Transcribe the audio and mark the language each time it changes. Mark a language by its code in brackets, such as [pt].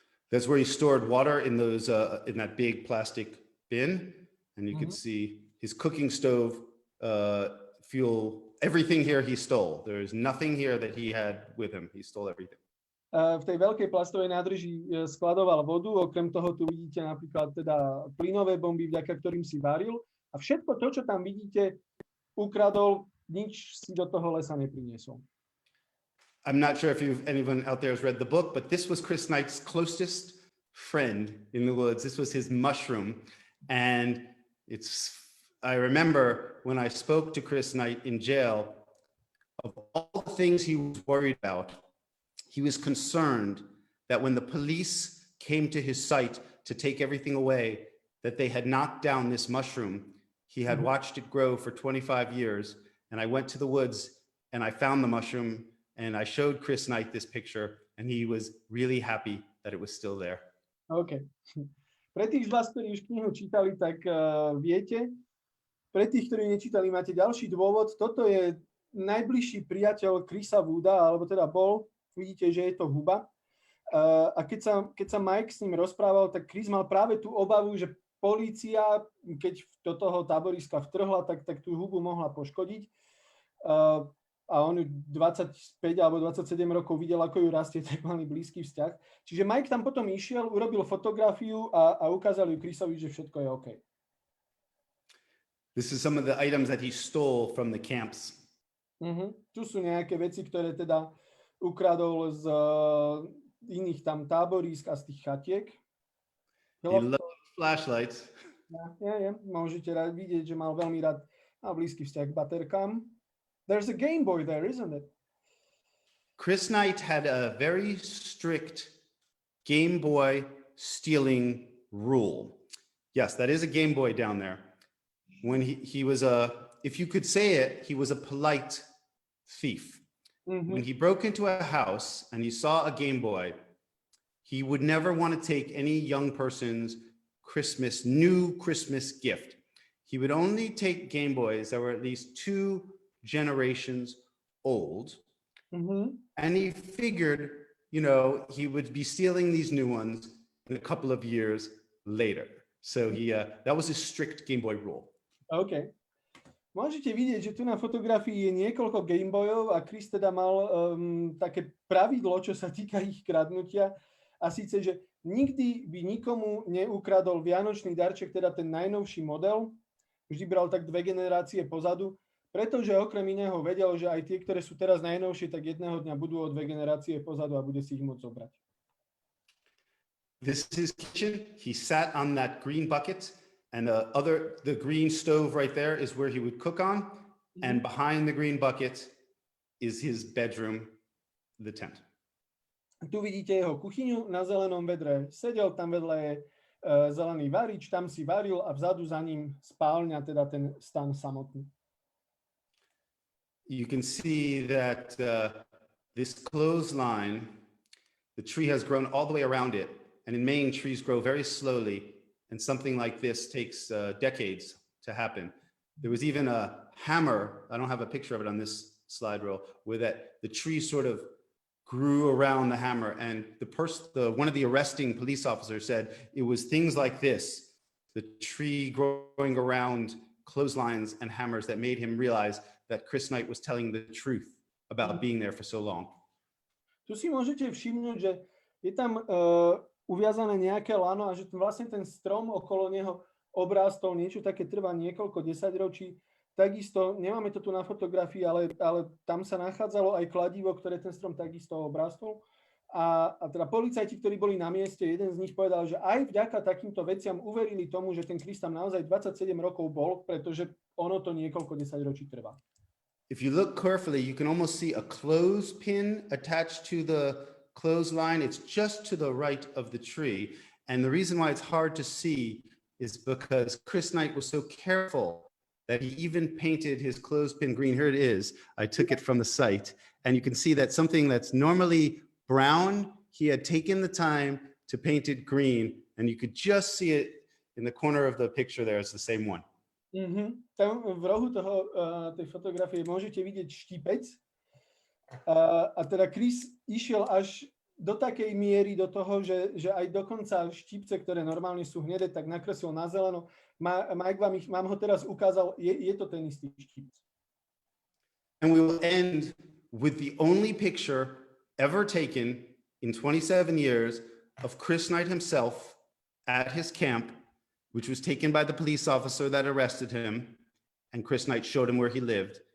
[en] That's where he stored water in those in that big plastic bin, and you can see his cooking stove, fuel, everything here he stole. There is nothing here that he had with him. He stole everything. [sk] V tej veľkej plastovej nádrži skladoval vodu, okrem toho tu vidíte napríklad teda plynové bomby, vďaka ktorým si varil. A všetko to, čo tam vidíte, ukradol, nič si do toho lesa nepriniesol. [en] I'm not sure if anyone out there has read the book, but this was Chris Knight's closest friend in the woods. This was his mushroom. And I remember when I spoke to Chris Knight in jail, of all the things he was worried about, he was concerned that when the police came to his site to take everything away, that they had knocked down this mushroom. He had watched it grow for 25 years. And I went to the woods and I found the mushroom and I showed Chris Knight this picture and he was really happy that it was still there. OK. [sk] Pre tých z vás, ktorí už knihu čítali, tak viete. Pre tých, ktorí nečítali, máte ďalší dôvod. Toto je najbližší priateľ Chrisa Wooda, alebo teda bol. Vidíte, že je to huba. A keď sa Mike s ním rozprával, tak Chris mal práve tú obavu, že polícia, keď do toho táboriska vtrhla, tak tú hubu mohla poškodiť. A on ju 25 alebo 27 rokov videl, ako ju rastie, tak mali blízky vzťah. Čiže Mike tam potom išiel, urobil fotografiu a ukázal ju Chrisovi, že všetko je OK. [en] This is some of the items that he stole from the camps. [sk] Tu sú nejaké veci, ktoré teda ukradol z iných tam táborísk a z tých chatiek. [en] He loved flashlights. [sk] Ja. Môžete vidieť, že mal veľmi rád a blízky vzťah k baterkám. [en] There's a Game Boy there, isn't it? Chris Knight had a very strict Game Boy stealing rule. Yes, that is a Game Boy down there. When he was if you could say it, he was a polite thief. When he broke into a house and he saw a Game Boy, he would never want to take any young person's new Christmas gift. He would only take Game Boys that were at least 2 generations old. And he figured, he would be stealing these new ones in a couple of years later. So that was his strict Game Boy rule. OK. [sk] Môžete vidieť, že tu na fotografii je niekoľko Gameboyov a Chris teda mal také pravidlo, čo sa týka ich kradnutia. A síce, že nikdy by nikomu neukradol vianočný darček, teda ten najnovší model. Vždy bral tak 2 generácie pozadu, pretože okrem iného vedel, že aj tie, ktoré sú teraz najnovšie, tak jedného dňa budú o 2 generácie pozadu a bude si ich môcť zobrať. [en] This is his kitchen. He sat on that green bucket. And the green stove right there is where he would cook on. And behind the green bucket is his bedroom, the tent. [sk] Tu vidíte jeho kuchyňu na zelenom vedre. Sedel tam vedľa je zelený varič, tam si varil a vzadu za ním spálňa, teda ten stan samotný. [en] You can see that this clothesline, the tree has grown all the way around it. And in Maine, trees grow very slowly. And something like this takes decades to happen. There was even a hammer, I don't have a picture of it on this slide reel, where the tree sort of grew around the hammer. And one of the arresting police officers said it was things like this, the tree growing around clotheslines and hammers, that made him realize that Chris Knight was telling the truth about being there for so long. [sk] Tu si môžete všimnúť, že je tam uviazané nejaké lano a že vlastne ten strom okolo neho obrástol, niečo také trvá niekoľko desaťročí. Takisto, nemáme to tu na fotografii, ale tam sa nachádzalo aj kladivo, ktoré ten strom takisto obrástol. A teda policajti, ktorí boli na mieste, jeden z nich povedal, že aj vďaka takýmto veciam uverili tomu, že ten Chris tam naozaj 27 rokov bol, pretože ono to niekoľko desaťročí trvá. [en] If you look carefully, you can almost see a clothespin attached to the clothesline. It's just to the right of the tree. And the reason why it's hard to see is because Chris Knight was so careful that he even painted his clothespin green. Here it is. I took it from the site. And you can see that something that's normally brown, he had taken the time to paint it green. And you could just see it in the corner of the picture there. It's the same one. [sk] Tam v rohu tej fotografie môžete vidieť štipec. A teda Chris išiel až do takej miery do toho, že aj dokonca štipce, ktoré normálne sú hnedé, tak nakreslil na zeleno. Mike vám ho teraz ukázal, je to ten istý štipec. [en] And we will end with the only picture ever taken in 27 years of Chris Knight himself at his camp, which was taken by the police officer that arrested him, and Chris Knight showed him where he lived.